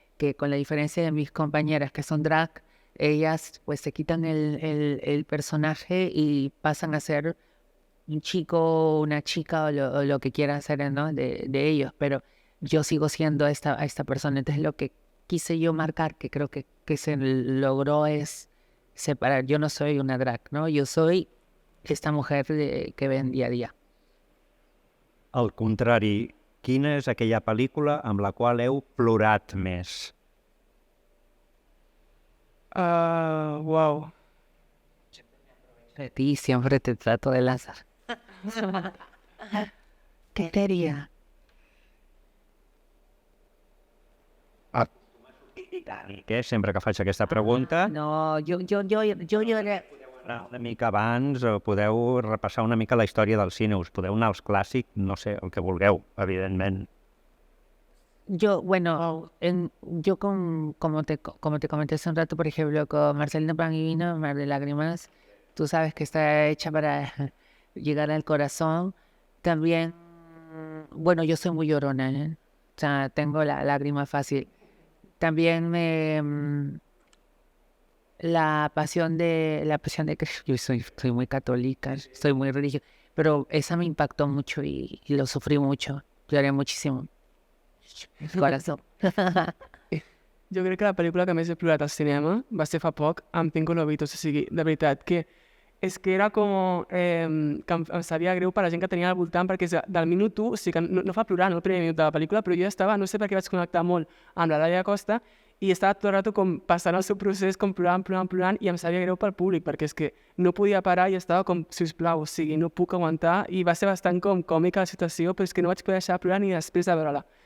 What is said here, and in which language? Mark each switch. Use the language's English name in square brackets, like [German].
[Spanish] que con la diferencia de mis compañeras que son drag, ellas pues se quitan el personaje y pasan a ser un chico, una chica o lo que quieran ser, ¿no? de ellos, pero yo sigo siendo esta persona. Entonces lo que quise yo marcar, que creo que se logró, es separar. Yo no soy una drag, ¿no? Yo soy esta mujer que ven día a día. [Catalan] Al contrari, quina és aquella pel·lícula amb la qual heu plorat més? Wow. [Spanish] De ti siempre te trato de lanzar. ¿Qué sería? [Catalan] Que sempre que faig aquesta pregunta, [Spanish] No, yo lloré. [Catalan] una mica abans, podeu repassar una mica la història del cine, us podeu anar als clàssics, no sé, el que vulgueu, evidentment. [Spanish] Yo, bueno, como te comenté hace un rato, por ejemplo, con Marcelino Pan y Vino, Mar de Lágrimas, tú sabes que está hecha para llegar al corazón. También, bueno, yo soy muy llorona, ¿eh? O sea, tengo la lágrima fácil. También la pasión de Cristo. Yo soy muy católica, soy muy religiosa, pero esa me impactó mucho y lo sufrí mucho, lloré muchísimo. Corazón. [Catalan] Jo crec que la pel·lícula que més he plorat al cinema va ser fa poc, amb Cinco Lobitos. O sigui, de veritat, que és que era com... que em sabia greu per la gent que tenia al voltant, perquè del minut 1, o sigui que no fa plorar, no el primer minut de la pel·lícula, però jo estava, no sé per què vaig connectar molt amb la Laia Costa, i estava tot el rato com passant el seu procés, com plorant, i em sabia greu pel públic, perquè és que no podia parar i estava com, sisplau, o sigui, no puc aguantar, i va ser bastant com còmica la situació, però és que no vaig poder deixar de plorar ni després de veure-la.